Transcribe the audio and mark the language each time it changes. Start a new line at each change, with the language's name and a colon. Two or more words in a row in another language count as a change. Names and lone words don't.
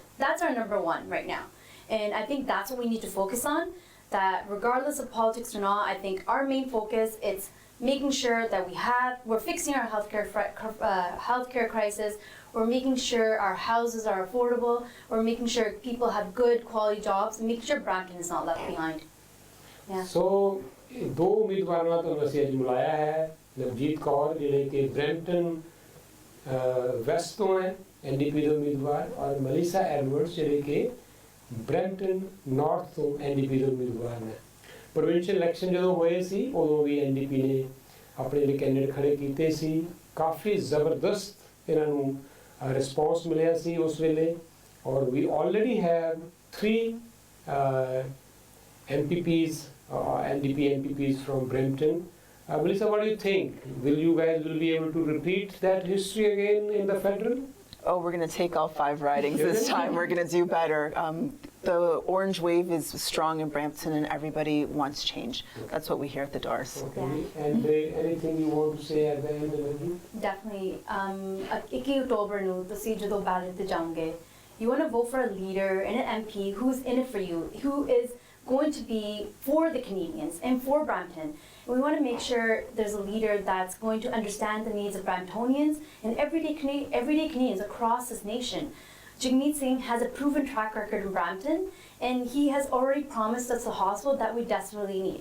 English: That's our number one right now. And I think that's what we need to focus on, that regardless of politics or not, I think our main focus is making sure that we're fixing our healthcare crisis, we're making sure our houses are affordable, we're making sure people have good quality jobs, and making sure Brampton is not left behind. Yeah. So,
Hindi: दो उम्मीदवारों को
Punjabi: ਅਸੀਂ ਅੱਜ ਮਿਲਾਇਆ ਹੈ, ਨਵਜੀਤ ਕੌਰ ਜਿਹੜੇ ਕਿ ਬ੍ਰੈਂਪਟਨ ਵੈਸਟ ਤੋਂ ਹੈ NDP ਦੇ ਉਮੀਦਵਾਰ, ਔਰ ਮਲੀਸਾ ਐਡਵਰਡਸ ਜਿਹੜੇ ਕਿ ਬ੍ਰੈਂਪਟਨ ਨਾਰਥ ਤੋਂ NDP ਦੇ ਉਮੀਦਵਾਰ ਨੇ।
English: provincial election
Punjabi: ਜਦੋਂ ਹੋਏ ਸੀ ਉਦੋਂ ਵੀ NDP ਨੇ ਆਪਣੇ ਜਿਹੜੇ ਕੈਂਡੀਡੇਟ ਖੜੇ ਕੀਤੇ ਸੀ, ਕਾਫੀ ਜ਼ਬਰਦਸਤ ਇਹਨਾਂ ਨੂੰ ਰਿਸਪੌਂਸ ਮਿਲਿਆ ਸੀ ਉਸ ਵੇਲੇ, ਔਰ ਵੀ
English: already have 3 MPPs, NDP MPPs from Brampton. Melissa, what do you think? Will you guys be able to repeat that history again in the federal? Oh, we're going to take all 5 ridings this time. We're going to do better. The orange wave is strong in Brampton, and everybody wants change. That's what we hear at the doors. Okay. And anything you want to say at the end of the Definitely.
Punjabi: 21 October ਨੂੰ ਤੁਸੀਂ ਜਦੋਂ ballot ਤੇ ਜਾਓਗੇ,
English: you want to vote for a leader and an MP who's in it for you, who is going to be for the Canadians and for Brampton. And we want to make sure there's a leader that's going to understand the needs of Bramptonians and everyday Canadians across this nation. Jagmeet Singh has a proven track record in Brampton, and he has already promised us a hospital that we desperately need.